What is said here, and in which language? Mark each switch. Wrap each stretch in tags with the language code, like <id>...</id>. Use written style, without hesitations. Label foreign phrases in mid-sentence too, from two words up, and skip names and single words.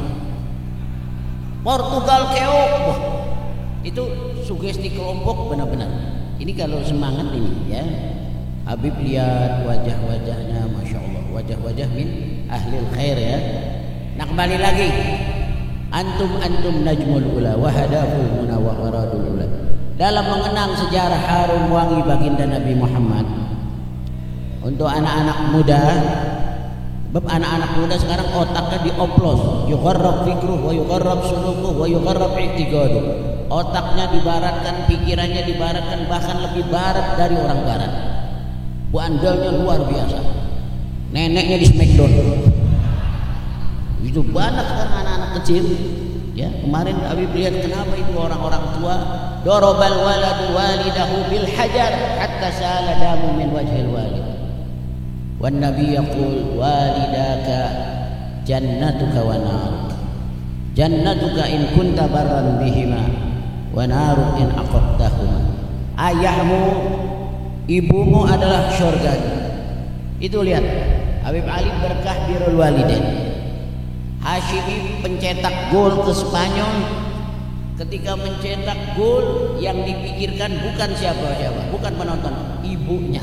<id>Portugal keok, wah, itu sugesti kelompok benar-benar. Ini kalau semangat ini ya. Habib lihat wajah-wajahnya,</id> <ar>ما شاء الله,</ar> <id>wajah-wajah</id> <ar>من أهل الخير</ar> <id>ya. Nah, kembali lagi,</id> <ar>أنتم نجم العلا وهدف المنى وورد العلا.</ar> <id>Dalam mengenang sejarah harum wangi baginda Nabi Muhammad, untuk anak-anak muda, anak-anak muda sekarang otaknya dioplos,</id> <ar>يغرب فكره ويغرب سلوكه ويغرب اعتقاده.</ar> <id>Otaknya dibaratkan, pikirannya dibaratkan, bahkan lebih barat dari orang barat. Bandalnya luar biasa. Neneknya di smackdown. Itu banyak sekarang anak-anak kecil. Ya, kemarin Habib lihat kenapa itu orang-orang tua</id> <ar>ضرب الولد والده بالحجر حتى سال دم من وجه الوالد. والنبي يقول والداك جنتك ونارك. جنتك إن كنت بارا بهما ونارك إن عققتهما.</ar> <id>Ayahmu ibumu adalah surgamu. Itu lihat, Habib Ali berkah</id> <ar>بر الوالدين.</ar> <id>Hashimi pencetak gol ke Spanyol. Ketika mencetak gol, yang dipikirkan bukan siapa-siapa, bukan penonton, ibunya.</id>